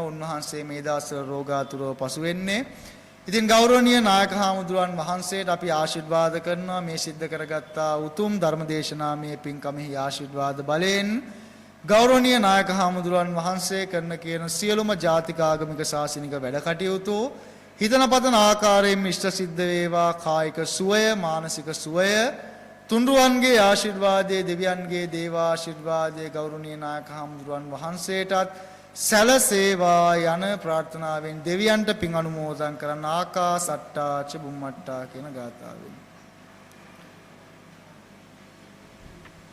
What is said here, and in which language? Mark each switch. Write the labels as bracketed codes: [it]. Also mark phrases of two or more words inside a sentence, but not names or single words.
[si] උන්වහන්සේ මේ දවස්වල රෝගාතුරව පසු වෙන්නේ. ඉතින් ගෞරවනීය නායක හාමුදුරුවන් වහන්සේට අපි ආශිර්වාද කරනවා මේ සිද්ධ කරගත්තා උතුම් ධර්මදේශනාමය පින්කමෙහි ආශිර්වාද බලයෙන් ගෞරවනීය නායක හාමුදුරුවන් වහන්සේ කරන කියන සියලුම ජාතික ආගමික ශාසනික වැඩ කටයුතු හිතන පතන ආකාරයෙන් ඉෂ්ට සිද්ධ වේවා. කායික සුවය, මානසික සුවය, තුන්රුවන්ගේ ආශිර්වාදයේ, දෙවියන්ගේ දේවාශිර්වාදයේ ගෞරවනීය නායක හාමුදුරුවන් වහන්සේටත් සැලසේවා යන ප්‍රාර්ථනාවෙන් දෙවියන්ට පින් අනුමෝදන් කරන [pi] ආකාසට්ටා ච බුම්මට්ටා [si] කියන ගාථාවෙන්